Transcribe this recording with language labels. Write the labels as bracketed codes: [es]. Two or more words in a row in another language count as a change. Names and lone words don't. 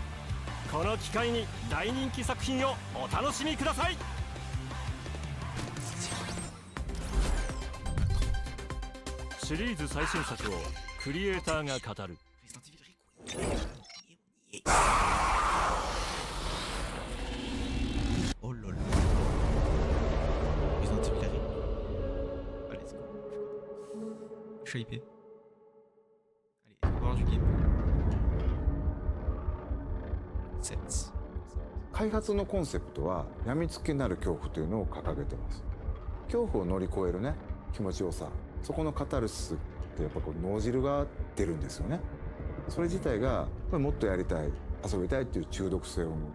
[ja] この機会に大人気作品をお楽しみください。シリーズ最新作をクリエイターが語る。 [en] Oh lol. Resident Evil Allez, let's go. [fr] Je suis hypé. Allez, voir du gameplay. 7. [ja] 開発のコンセプトは病みつきになる恐怖というのを掲げてます。恐怖を乗り越えるね気持ちよさ、そこのカタルシスってやっぱこう脳汁が出るんですよね。それ自体がもっとやりたい遊びたいっていう中毒性を生む。